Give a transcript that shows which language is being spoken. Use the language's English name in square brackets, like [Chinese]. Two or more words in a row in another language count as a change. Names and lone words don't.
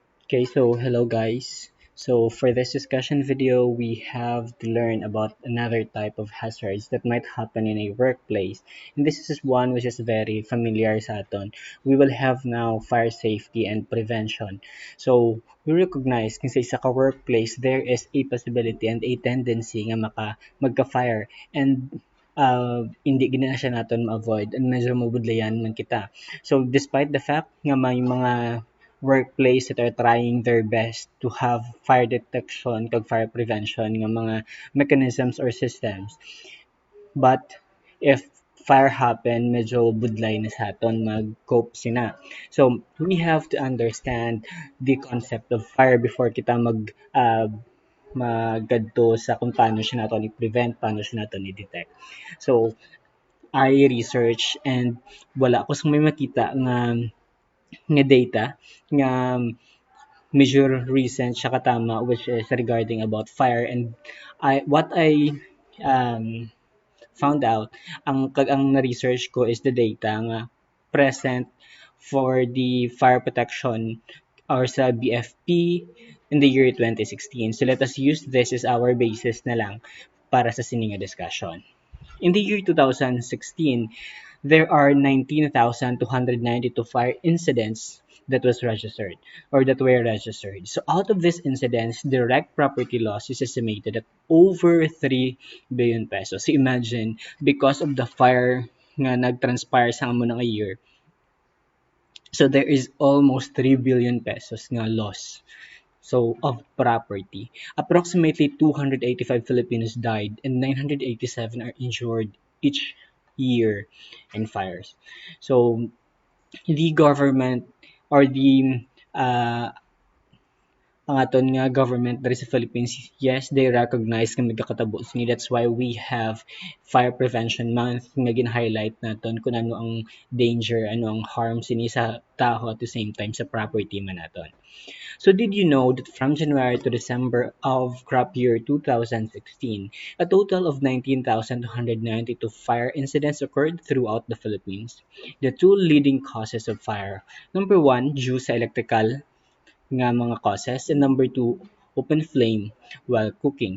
[English] Okay, so hello guys. So for this discussion video, we have to learn about another type of hazards that might happen in a workplace. And this is one which is very familiar [Hiligaynon] sa aton. [English] We will have now fire safety and prevention. So we recognize [Hiligaynon] kasi sa ka-workplace, [English] there is a possibility and a tendency [Hiligaynon] nga magka-fire and hindi gina siya naton ma-avoid and medyo mabudlayan man kita. [English] So despite the fact [Hiligaynon] nga may mga [English] workplace that are trying their best to have fire detection kag fire prevention [Hiligaynon] nga mga [English] mechanisms or systems. But if fire happen, [Hiligaynon] medyo budlay na sa aton mag-cope sina. [English] So we have to understand the concept of fire [Hiligaynon] before kita magadto sa kung paano siya naton i-prevent, paano siya naton i-detect. [English] So I research and [Hiligaynon] wala ko sa may makita nga data nga major recent siya katama [English] which is regarding about fire and I um, found out [Hiligaynon] ang na-research ko [English] is the data nga present for the fire protection or sa BFP in the year 2016. So let us use this as our basis [Hiligaynon] na lang para sa sininga [English] discussion. In the year 2016, there are 19,292 fire incidents that was registered or that were registered. So out of these incidents, direct property loss is estimated at over 3 billion pesos. So imagine, because of the fire [Hiligaynon] nga nag-transpire sa amo ng [English] a year, so there is almost 3 billion pesos nga loss. So, of property. Approximately 285 Filipinos died and 987 are injured each year in fires. So, the government or the [Hiligaynon] ang aton nga [English] government [Hiligaynon] diri sa [English] Philippines, yes, they recognize [Hiligaynon] nga nagkakatabo sini. [English] That's why we have [Hiligaynon] Fire Prevention Month nga gin-highlight naton kung ano ang danger, ano ang harm sini sa tao [English] at the same time [Hiligaynon] sa property man naton. [English] So did you know that from January to December of crop year 2016, a total of 19,292 fire incidents occurred throughout the Philippines? The two leading causes of fire: number one, due sa electrical [Hiligaynon] nga mga [English] causes, and number two, open flame while cooking.